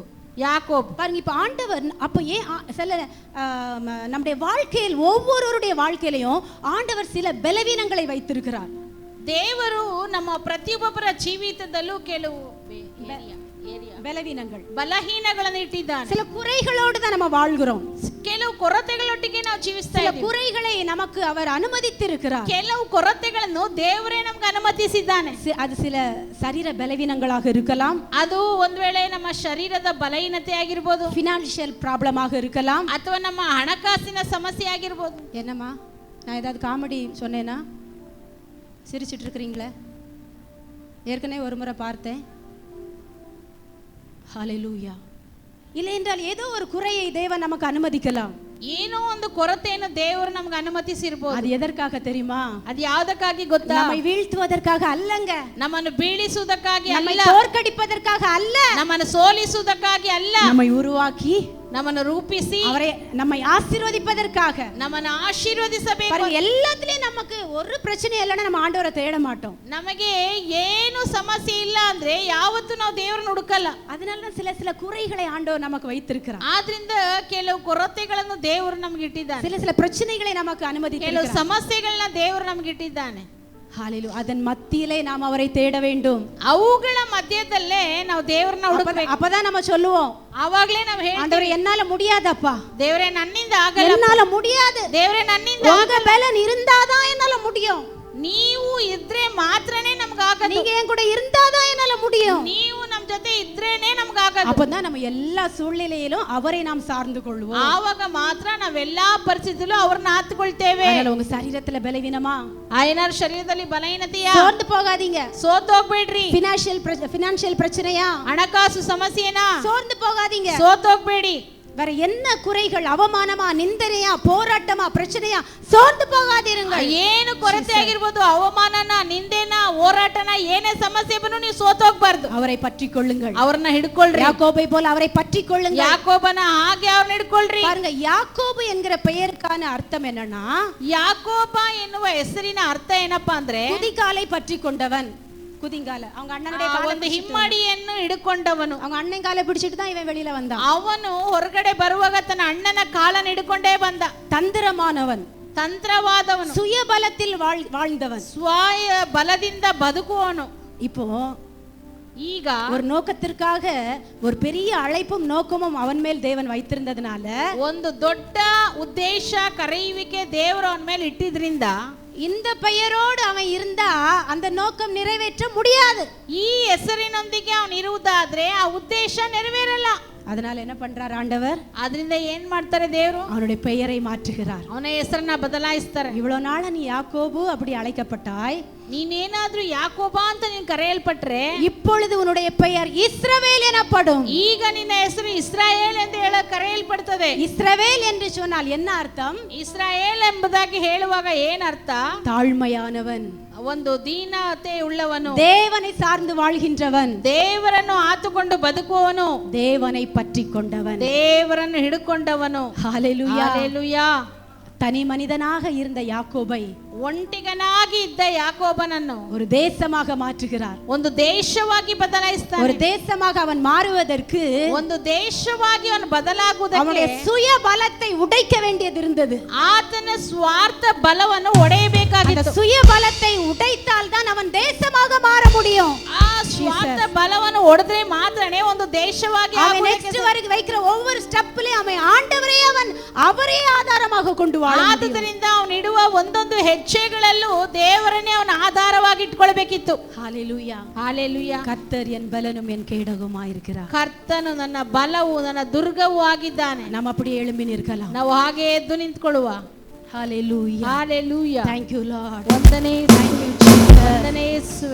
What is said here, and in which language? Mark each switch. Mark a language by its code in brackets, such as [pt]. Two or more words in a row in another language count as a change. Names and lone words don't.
[kn] ಯಾಕೋಬ್. [ta] பாருங்க, இப்ப ஆண்டவர் அப்ப ஏன் சில நம்முடைய வாழ்க்கையில், ஒவ்வொருவருடைய வாழ்க்கையிலையும் ஆண்டவர் சில பலவீனங்களை வைத்திருக்கிறார். [kn] ದೇವರು ನಮ್ಮ ಪ್ರತಿಯೊಬ್ಬರ ಜೀವಿತದಲ್ಲೂ ಕೆಲವು [ta] பலவீனங்கள், [kn] ಬಲಹೀನಗಳನ್ನು ಇಟ್ಟಿದ್ದಾನೆ. [ta] சில குறைகளோடு தான் நம்ம வாழ்கிறோம். [kn] ಕೆಲವು ಕೊರತೆಗಳೊಟ್ಟಿಗೆ ನಾವು ಜೀವಿಸ್ತಾ [ta] சில [kn] ಇದ್ದೀವಿ. [ta] குறைகளை நமக்கு அவர் ಅನುಮதித்திருக்கிறார். [kn] ಕೆಲವು ಕೊರತೆಗಳನ್ನು ದೇವರೇ ನಮಗೆ ಅನುಮತಿಸಿದ್ದಾನೆ. [ta] அது சில சரீர பலவீனங்களாக இருக்கலாம். [kn] ಅದು ಒಂದ್ ವೇಳೆ ನಮ್ಮ ಶರೀರದ ಬಲಹೀನತೆ ಆಗಿರ್ಬೋದು, [en] financial problem [ta] இருக்கலாம், [kn] ಅಥವಾ ನಮ್ಮ ಹಣಕಾಸಿನ ಸಮಸ್ಯೆ ಆಗಿರ್ಬೋದು. [ta] என்னம்மா, நான் ஏதாவது காமெடி சொன்னேனா? சிரிச்சிட்டு இருக்கிறீங்களே? ஏற்கனவே ஒரு முறை பார்த்தேன். ஹalleluya. இல்லை என்றால் ஏதோ ஒரு குறையை தேவன் நமக்கு அனுமதிக்கலாம். [kn] ಏನೋ ಒಂದು ಕೊರತೆಯನ್ನು ದೇವರು ನಮ್ಗೆ ಅನುಮತಿಸಿರ್ಬೋದು. [ta] அது எதற்காக தெரியுமா? [kn] ಅದು ಯಾವ್ದಕ್ಕಾಗಿ ಗೊತ್ತಾ? [ta] நம்மை வீழ்த்துவதற்காக அல்லங்க, [kn] ನಮ್ಮನ್ನು ಬೀಳಿಸುವುದಕ್ಕಾಗಿ [ta] நம்மை [kn] ಅಲ್ಲ, [ta] தோற்கடிப்பதற்காக அல்ல, [kn] ನಮ್ಮನ್ನು ಸೋಲಿಸುವುದಕ್ಕಾಗಿ ಅಲ್ಲ, [ta] நம்மை உருவாக்கி [kn] ನಮ್ಮನ್ನು ರೂಪಿಸಿ [ta] அவரை நம்மை ஆசீர்வதிப்பதற்காக. [kn] ನಮ್ಮನ್ನು ಆಶೀರ್ವದಿಸಬೇಕು. [ta] பாருங்க, எல்லாத்துலயும் நமக்கு ஒரு பிரச்சனை இல்லைன்னா நம்ம ஆண்டவரை தேட மாட்டோம். [kn] ನಮಗೆ ಏನು ಸಮಸ್ಯೆ ಇಲ್ಲ ಅಂದ್ರೆ ಯಾವತ್ತೂ ನಾವು ದೇವರನ್ನು ಹುಡುಕಲ್ಲ. [ta] அதனால சில சில குறைகளை ஆண்டவர் நமக்கு வைத்திருக்கிறார். [kn] ಆದ್ರಿಂದ ಕೆಲವು ಕೊರತೆಗಳನ್ನು ದೇವರು ನಮ್ಗೆ ಇಟ್ಟಿದ್ದಾನೆ. [ta] சில சில பிரச்சனைகளை நமக்கு [kn] ಕೆಲವು [ta] அனுமதிக்கிறார். [kn] ಸಮಸ್ಯೆಗಳನ್ನ ದೇವರು ನಮ್ಗೆ ಇಟ್ಟಿದ್ದಾನೆ. [ta] ஹalleluya. அதன் மத்தியிலே நாம் அவரை தேட வேண்டும். [kn] ಅವುಗಳ ಮಧ್ಯದಲ್ಲೇ ನಾವು ದೇವರನ್ನ ಹುಡುಕಬೇಕು. [ta] அப்பதான் நம்ம சொல்லுவோம், [kn] ಆವಾಗಲೇ ನಾವು [ta] ஆண்டவரே என்னால முடியாதப்பா, [kn] ದೇವರೇ ನನ್ನಿಂದ ಆಗಲ್ಲ, [ta] என்னால முடியாது, [kn] ದೇವರೇ ನನ್ನಿಂದ [ta] உங்க பலன் இருந்தாதான் என்னால முடியும், [kn] ನೀವು ಇದ್ರೆ ಮಾತ್ರನೇ ನಮಗಾಗದು, [ta] நீங்க என் கூட இருந்தாதான் என்னால முடியும், [kn] ನೀವು ನಮ್ಮ ಜೊತೆ ಇದ್ರೇನೆ ನಮಗಾಗದು. [ta] அப்பதான் நம்ம எல்லா சூழ்நிலையிலும் அவரை நாம் சார்ந்து கொள்வோம். [kn] ಆವಾಗ ಮಾತ್ರ ನಾವೆಲ್ಲಾ ಪರಿಸ್ಥಿತಿಯಲ್ಲೂ ಅವ್ರನ್ನ ಆತ್ಕೊಳ್ತೇವೆ. [ta] அதனால உங்க சரீரத்துல பலவீனமா, [kn] ಏನಾದ್ರು ಶರೀರದಲ್ಲಿ ಬಲಹೀನತೆಯಾ, [ta] சோர்ந்து போகாதீங்க. [kn] ಸೋತೋಗ್ಬೇಡ್ರಿ. [ta] ಫಿನಾನ್ಷಿಯಲ್ பிரச்சனையா, [kn] ಹಣಕಾಸು ಸಮಸ್ಯೆನಾ, [ta] சோர்ந்து போகாதீங்க. [kn] ಸೋತೋಗ್ಬೇಡಿ. [ta] வேற என்ன குறைகள், அவமானமா, நிந்தனையா, போராட்டமா, பிரச்சனையா, சோர்ந்து போகாதீருங்கள். [kn] ಏನು ಕೊರತೆ ಆಗಿರ್ಬೋದು, ಅವಮಾನನ, ನಿಂದೆನ, ಹೋರಾಟನ, ಏನೇ ಸಮಸ್ಯೆ ಬಂದ್ರು ನೀವು ಸೋತೋಗ್ಬಾರ್ದು. [ta] அவரை பற்றிக் கொள்ளுங்கள். [kn] ಅವ್ರನ್ನ ಹಿಡ್ಕೊಳ್ರಿ. [ta] யாக்கோபை போல அவரை பற்றிக் கொள்ளுங்கள். [kn] ಯಾಕೋಬನ ಹಾಗೆ ಅವ್ರನ್ನ ಹಿಡ್ಕೊಳ್ರಿ. [ta] பாருங்க, யாக்கோபு என்கிற பெயருக்கான அர்த்தம் என்னன்னா, [kn] ಯಾಕೋಬ ಎನ್ನುವ ಹೆಸರಿನ ಅರ್ಥ ಏನಪ್ಪಾ ಅಂದ್ರೆ [ta] குதிகாலை பற்றிக் கொண்டவன். குதிங்கால, அவங்க அண்ணனுடைய காலை [kn] ಒಂದು ಹಿಮ್ಮಡಿಯನ್ನು ಹಿಡ್ಕೊಂಡವನು. [ta] அவங்க அண்ணன் காலை பிடிச்சிட்டு தான் இவன் வெளியில வந்தான். [kn] ಅವನು ಹೊರಗಡೆ ಬರುವಾಗ ತನ್ನ ಅಣ್ಣನ ಕಾಲನ್ನು ಹಿಡ್ಕೊಂಡೇ ಬಂದ. [ta] தந்திரமானவன், [kn] ತಂತ್ರವಾದವನು, [ta] சுயபலத்தில் வாழ்ந்தவன், [kn] ಸ್ವಾಯ ಬಲದಿಂದ ಬದುಕುವವನು. [ta] இப்போ [kn] ಈಗ [ta] ஒரு நோக்கத்திற்காக ஒரு பெரிய அழைப்பும் நோக்கமும் அவன் மேல் தேவன் வைத்திருந்ததுனால, [kn] ಒಂದು ದೊಡ್ಡ ಉದ್ದೇಶ, ಕರೆಯುವಿಕೆ ದೇವರು ಅವನ ಮೇಲೆ ಇಟ್ಟಿದ್ರಿಂದ [ta] இந்த பெயரோடு அவன் இருந்தா அந்த நோக்கம் நிறைவேற்ற முடியாது. [kn] ಈ ಹೆಸರಿನೊಂದಿಗೆ ಅವನು ಇರುವುದಾದ್ರೆ ಆ ಉದ್ದೇಶ ನೆರವೇರಲ್ಲ. [ta] அதனால என்ன பண்றார் ஆண்டவர்? [kn] ಅದರಿಂದ ಏನ್ ಮಾಡ್ತಾರೆ ದೇವರು? [ta] அவனுடைய பெயரை மாற்றுகிறார். [kn] ಅವನ ಹೆಸರನ್ನ ಬದಲಾಯಿಸ್ತಾರೆ. [ta] இவ்வளவு நாள நீ யாக்கோபு அப்படி அழைக்கப்பட்டாய், [kn] ನೀನೇನಾದ್ರೂ ಯಾಕೋಬ ಅಂತ ನೀನ್ ಕರೆಯಲ್ಪಟ್ರೆ [ta] இப்பொழுது உன்னுடைய பெயர் இஸ்ரவேல் எனப்படும். [kn] ಈಗ ನಿನ್ನ ಹೆಸರು ಇಸ್ರಾಯೇಲ್ ಎಂದು ಕರೆಯಲ್ಪಡುತ್ತದೆ. [ta] இஸ்ரவேல் என்று சொன்னால் என்ன அர்த்தம்? [kn] ಇಸ್ರಾಯೇಲ್ ಎಂಬುದಾಗಿ ಹೇಳುವಾಗ ಏನ್ ಅರ್ಥ? [ta] தாழ்மையானவன், [kn] ಒಂದು ದೀನತೆ ಉಳ್ಳವನು, [ta] தேவனை சார்ந்து வாழ்கின்றவன், [kn] ದೇವರನ್ನು ಆತುಕೊಂಡು ಬದುಕುವವನು, [ta] தேவனை பற்றிக் கொண்டவன், [kn] ದೇವರನ್ನು ಹಿಡ್ಕೊಂಡವನು. [ta] ஹalleluya. [kn] ಹಲ್ಲೆಲೂಯಾ. [ta] தனி மனிதனாக இருந்த யாக்கோபை [kn] ಒಂಟಿಗನಾಗಿ ಇದ್ದ ಯಾಕೋಬನನ್ನು [ta] ஒரு தேசமாக மாற்றுகிறார். [kn] ಒಂದು ದೇಶವಾಗಿ ಬದಲಾಯಿಸ್ತಾನೆ. [ta] ஒரு தேசமாக அவன் மாறுவதற்கு [kn] ಒಂದು ದೇಶವಾಗಿ ಅವನು ಬದಲಾಗುವುದಕ್ಕೆ [ta] அவனுடைய சுய பலத்தை உடைக்க வேண்டியது இருந்தது. [kn] ಆತನ ಸ್ವಾರ್ಥ ಬಲವನ್ನು ಒಡೆಯಬೇಕಾಗಿತ್ತು. [ta] சுய பலத்தை உடைத்தால் தான் அவன் தேசமாக மாற முடியும். [kn] ಆ ಸ್ವಾರ್ಥ ಬಲವನ್ನು ಒಡೆದ್ರೆ ಮಾತ್ರನೇ ಒಂದು ದೇಶವಾಗಿ [ta] அவன் நெக்ஸ்ட் வரைக்கும் வைக்கிற ஒவ்வொரு ஸ்டெப்லயும் அவன் ஆண்டவரே அவரே ஆதாரமாக கொண்டு வாழ முடியும். [kn] ಆದುದರಿಂದ ಅವನು ಇಡುವ ಒಂದೊಂದು ಹೆಜ್ಜೆಗಳಲ್ಲೂ ದೇವರನ್ನೇ ಅವನ ಆಧಾರವಾಗಿ ಇಟ್ಕೊಳ್ಬೇಕಿತ್ತು. [ta] ஹalleluya. [kn] ಹಲ್ಲೆಲೂಯಾ. [ta] கர்த்தர் என் பலனும் என் கேடகமாய் இருக்கிறார். [kn] ಕರ್ತನು ನನ್ನ ಬಲವು ನನ್ನ ದುರ್ಗವೂ ಆಗಿದ್ದಾನೆ. [ta] நாம் அப்படியே எழும்பி நிற்கலாம். [kn] ನಾವು ಹಾಗೆ ಎದ್ದು ನಿಂತ್ಕೊಳ್ಳುವ. [ta] ஹalleluya. [kn] ಹಲ್ಲೆಲೂಯಾ. [en] Thank you Lord. [kn] ವಂದನೆ. [en] Thank you Jesus. [kn] ವಂದನೆ ಯೇಸುವೆ.